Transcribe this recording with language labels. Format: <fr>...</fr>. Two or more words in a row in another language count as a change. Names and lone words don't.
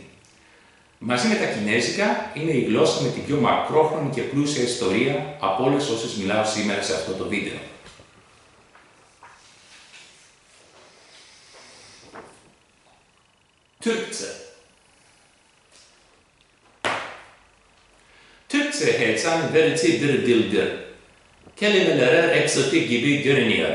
<el>Μαζί με τα κινέζικα είναι η γλώσσα με την πιο μακρόχρονη και πλούσια ιστορία από όλες όσες μιλάω σήμερα σε αυτό το βίντεο.</el> <tr>Türkçe. Türkçe heyecan verici bir dildir. Kelimelere egzotik gibi görünüyor.</tr>